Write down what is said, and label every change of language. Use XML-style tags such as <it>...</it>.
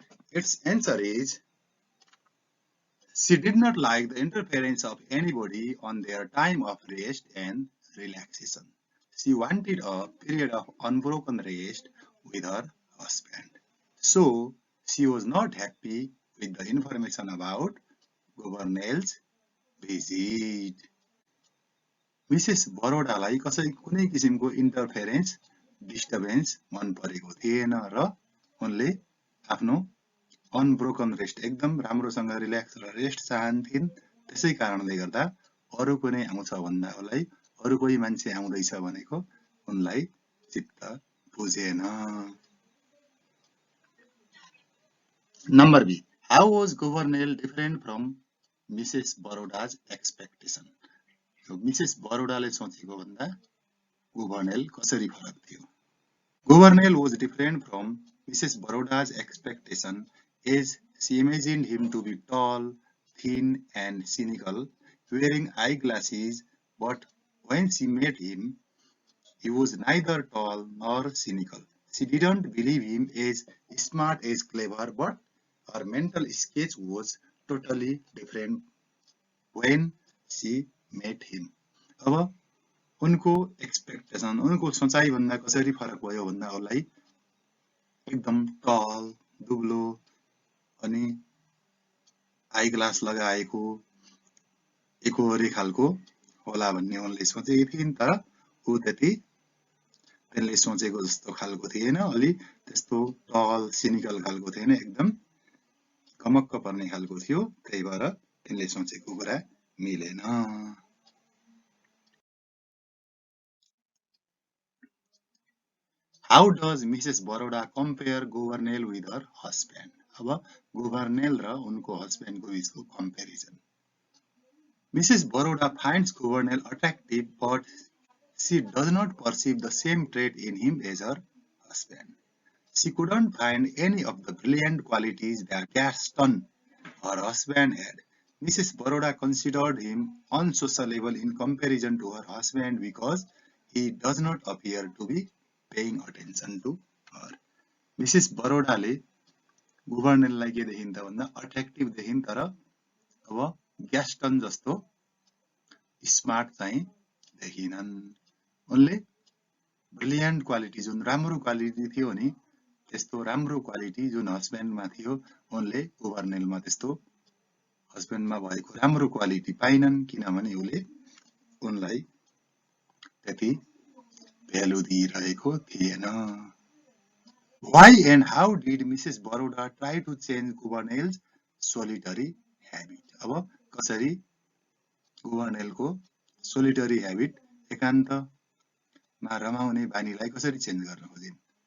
<en>Its answer is she did not like the interference of anybody on their time of rest and relaxation. She wanted a period of unbroken rest with her husband. So, she was not happy with the information about Governor's visit.</en> <ne>Mrs बरोडालाई कुनै किसिमको interference disturbance मन परेको थिएन र उनले आफ्नो unbroken rest एकदम राम्रोसँग रिल्याक्स र रेस्ट चाहन्थिन्। त्यसै कारणले गर्दा अरु कुनै आउँछ भन्दा उलाई अरु कोही मान्छे आउँदैछ भनेको उनलाई चित्त बुझेन। Number be.</ne> <en>How was Governor different from Mrs. Baroda's expectation?</en> <ne>Mrs बरोडाले सोचेको भन्दा Governor कसरी फरक थियो?</ne> <en>Governor was different from Mrs. Baroda's expectation as she imagined him to be tall, thin and cynical, wearing eyeglasses, but when she met him, he was neither tall nor cynical. She didn't believe him as smart as clever, but her mental sketch was totally different when she met him.</en> <ne>अब उनको expectation उनको सोचाइ भन्दा कसरी फरक भयो भन्दा उलाई एकदम टल दुब्लो अनि आई ग्लास लगाएको एकोहोरे खालको होला भन्ने उनले सोचेकी थिइन् तर उ त्यसले सोचेको जस्तो खालको थिएन अलि त्यस्तो टल सिनिकल खालको थिएन एकदम कमक्क पर्ने खालको थियो त्यही भएर तिनले सोचेको कुरा मिलेन।</ne> <en>How does Mrs. Baroda compare Governor with her husband?</en> <ne>अब Governor र उनको husband को बीचको comparison.</ne> <en>Mrs. Baroda finds Governor attractive, but she does not perceive the same trait in him as her husband. She couldn't find any of the brilliant qualities that Gaston, her husband, had. Mrs. Baroda considered him unsociable in comparison to her husband because he does not appear to be paying attention to her. Mrs.</en> <ne>बरोडाले गभर्नरलाई के देखिन् त भन्दा attractive देखिन् तर अब ग्यास्टन जस्तो smart चाहिँ देखिनन्। उनले ब्रिलियन्ट क्वालिटी जुन राम्रो क्वालिटी थियो नि त्यस्तो राम्रो क्वालिटी जुन हस्बेन्डमा थियो उनले गभर्नरमा त्यस्तो हस्बेन्डमा भएको राम्रो क्वालिटी पाइनन् किनभने उनलाई त्यति भ्यालु दिइरहेको थिएन।</ne> <en>Why and how did Mrs. Baroda try to change Governel's solitary habit?</en> <ne>अब कसरी Governelको solitary habit एकान्तमा रमाउने बानीलाई कसरी चेन्ज गर्न खोजिन्?</ne>